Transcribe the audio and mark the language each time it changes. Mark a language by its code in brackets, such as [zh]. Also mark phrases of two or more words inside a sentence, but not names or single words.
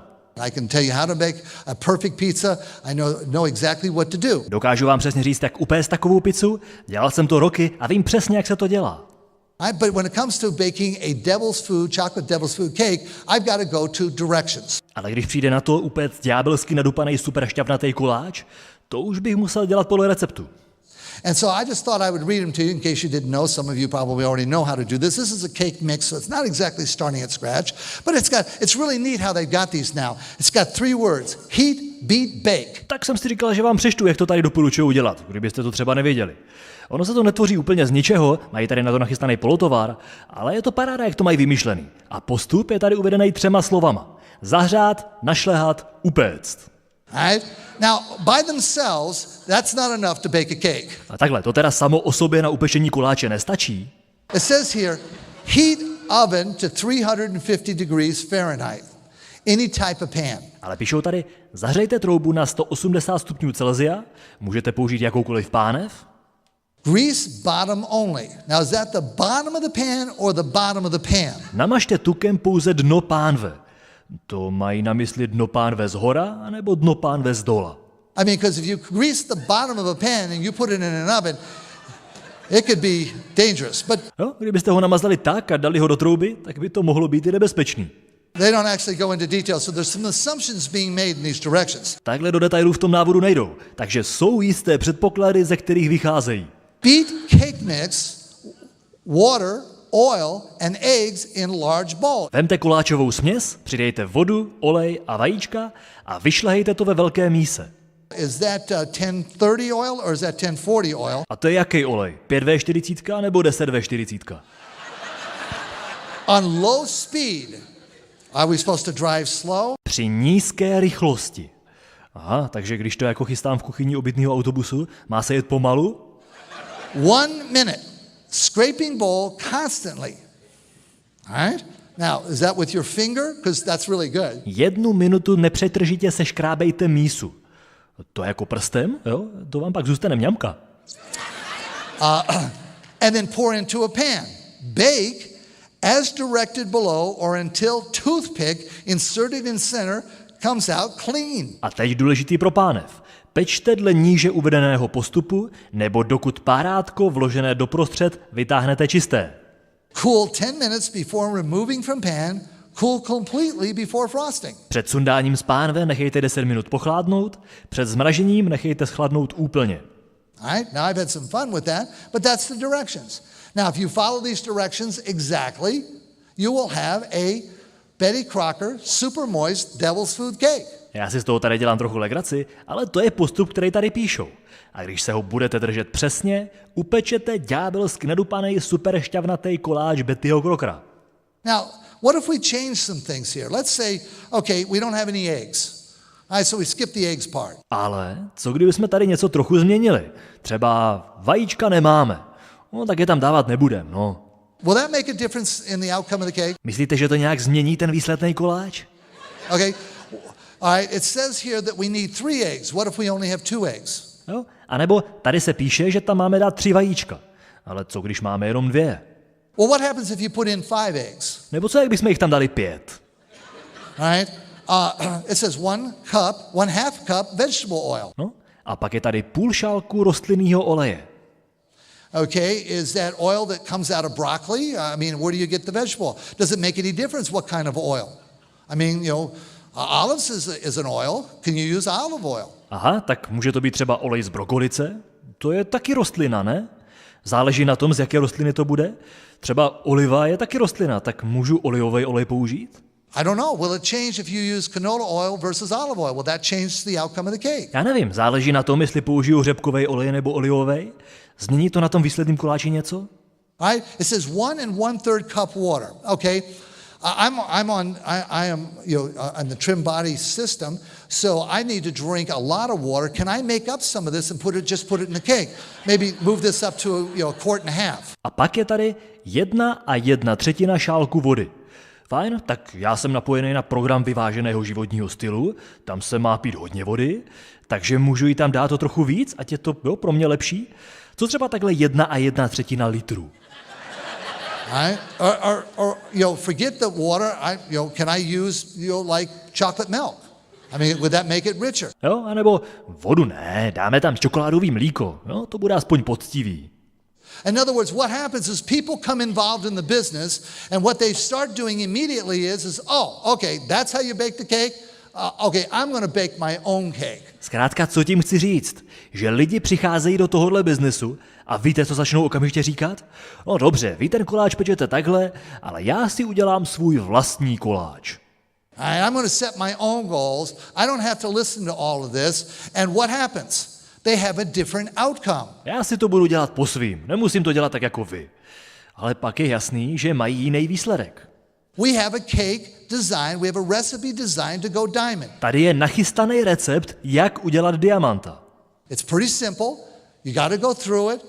[en] I can tell you how to bake a perfect pizza. I know exactly what to do. [cs] Dokážu vám přesně říct, jak upéct takovou pizzu, dělal jsem to roky a vím přesně, jak se to dělá. [en] But when it comes to baking a chocolate devil's food cake, I've got to go to directions. [cs] Ale když přijde na to upéct ďábelsky nadupanej superšťavnatej koláč, to už bych musel dělat podle receptu. [en] And so I just thought I would read them to you in case you didn't know. Some of you probably already know how to do this. This is a cake mix, so it's not exactly starting at scratch, but it's really neat how they've got these now. It's got 3 words: heat, beat, bake. [cs] Tak jsem si říkal, že vám přečtu, jak to tady doporučuju udělat, kdybyste to třeba nevěděli. Ono se to netvoří úplně z ničeho, mají tady na to nachystaný polotovar, ale je to paráda, jak to mají vymyšlený. A postup je tady uvedený 3 slovama. Zahřát, našlehat, upéct. [en] Right? Now, by themselves, that's not enough to bake a cake. [cs] A takhle, to teda samo o sobě na upečení koláče nestačí. [en] It says here, heat oven to 350 degrees Fahrenheit. Any type of pan. [cs] Ale píšou tady, zahřejte troubu na 180 stupňů Celsia, můžete použít jakoukoliv pánev. [en] Grease bottom only. Now, is that the bottom of the pan or the bottom of the pan? [cs] Namažte tukem pouze dno pánve. To mají na mysli dno pánve zhora, anebo dno pánve zdola? [en] I mean, because if you grease the bottom of a pan and you put it in an oven, it could be dangerous. But [cs] Jo, kdybyste ho namazali tak a dali ho do trouby, tak by to mohlo být i nebezpečný. [en] they don't actually go into detail, so there's some assumptions being made in these directions. [cs] Takhle do detailů v tom návodu nejdou, takže jsou jisté předpoklady, ze kterých vycházejí. [en] Beat cake mix, water, oil and eggs in large bowl. [cs] Vemte koláčovou směs, přidejte vodu, olej a vajíčka a vyšlehejte to ve velké míse. [en] Is that 1030 oil or is that 1040 oil? [cs] A to je jaký olej? 5V40 nebo 10V40? [en] On low speed, are we supposed to drive slow? [cs] Při nízké rychlosti. Aha, takže když to jako chystám v kuchyni obytného autobusu, má se jet pomalu? [en] 1 minute, scraping bowl constantly. All right? Now, is that with your finger? Because that's really good. [cs] 1 minutu nepřetržitě seškrábejte mísu. To jako prstem, jo? To vám pak zůstane mňamka. [en] And then pour into a pan. Bake as directed below or until toothpick inserted in center comes out clean. [cs] A teď důležitý pro pánev. Pečte dle níže uvedeného postupu, nebo dokud párátko vložené doprostřed vytáhnete čisté. [en] Cool 10 minutes before removing from pan. Cool completely before frosting. [cs] Před sundáním z pánve nechejte 10 minut pochladnout, před zmražením nechejte schladnout úplně. [en] All right, now I've had some fun with that, but that's the directions. Now, if you follow these directions exactly, you will have a Betty Crocker super moist devil's food cake. [cs] Já si z toho tady dělám trochu legraci, ale to je postup, který tady píšou. A když se ho budete držet přesně, upečete ďábelsky nadupanej super šťavnatej koláč Bettyho Crockera. [en] Now, what if we change some things here? Let's say, okay, we don't have any eggs. All right, so we skip the eggs part. [cs] Ale co kdybychom tady něco trochu změnili? Třeba vajíčka nemáme. No tak je tam dávat nebudem, no. [en] Will that make a difference in the outcome of the cake? [cs] Myslíte, že to nějak změní ten výsledný koláč? [en] Okay. All right, it says here that we need 3 eggs. What if we only have 2 eggs? [cs] Jo? A nebo tady se píše, že tam máme dát 3 vajíčka. Ale co když máme jenom 2? [en] Well, what happens if you put in 5 eggs? [cs] Nebo co, jak bychom jich tam dali 5? [en] Right? It says 1/2 cup vegetable oil. [cs] No, a pak je tady půl šálku rostlinného oleje. [en] Okay, is that oil that comes out of broccoli? I mean, where do you get the vegetable? Does it make any difference what kind of oil? I mean, olives is an oil. Can you use olive oil? [cs] Aha, tak může to být třeba olej z brokolice? To je taky rostlina, ne? Záleží na tom, z jaké rostliny to bude. Třeba oliva je taky rostlina, tak můžu olivový olej použít? [en] I don't know. Will it change if you use canola oil versus olive oil? Will that change the outcome of the cake? [cs] Já nevím, záleží na tom, jestli použiju řepkový olej nebo olivový. Změní to na tom výsledném koláči něco? [en] Right? It says 1 1/3 cup water. Okay. I am on the trim body system, so I need to drink a lot of water. Can I make up some of this and just put it in the cake? Maybe move this up to a quart and a half. [cs] A pak je tady 1 1/3 šálku vody. Fajn, tak já jsem napojený na program vyváženého životního stylu, tam se má pít hodně vody, takže můžu jí tam dát to trochu víc, ať je to pro mě lepší. Co třeba takhle 1 1/3 litru? [en] Right? Or forget the water. Can I use like chocolate milk? I mean, would that make it richer? [cs] Jo, anebo vodu ne, dáme tam čokoládový mlíko, jo, to bude aspoň poctivý. [en] In other words, what happens is people come involved in the business, and what they start doing immediately is okay, that's how you bake the cake. Okay, I'm going to bake my own cake. [cs] Zkrátka, co tím chci říct? Že lidi přicházejí do tohohle biznesu a víte, co začnou okamžitě říkat? No dobře, vy ten koláč pečete takhle, ale já si udělám svůj vlastní koláč. [en] I'm going to set my own goals. I don't have to listen to all of this. And what happens? They have a different outcome. [cs] Já si to budu dělat po svým, nemusím to dělat tak jako vy. Ale pak je jasný, že mají jiný výsledek. [en] We have a cake design, we have a recipe designed to go diamond. [cs] Tady je nachystaný recept, jak udělat diamanta. [en] It's pretty simple. You got to go through it.